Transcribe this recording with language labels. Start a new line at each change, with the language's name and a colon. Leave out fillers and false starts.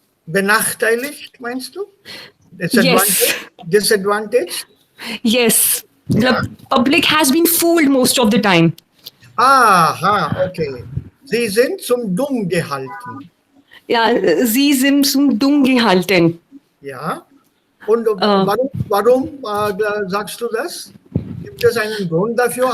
German: Benachteiligt, meinst du?
English: Yes. Disadvantage? Yes. The public has been fooled most of the time. Aha, okay.
German: Sie sind zum Dumm gehalten. Ja, sie sind zum Dumm gehalten. Ja. Und warum sagst du das? Gibt es einen Grund dafür?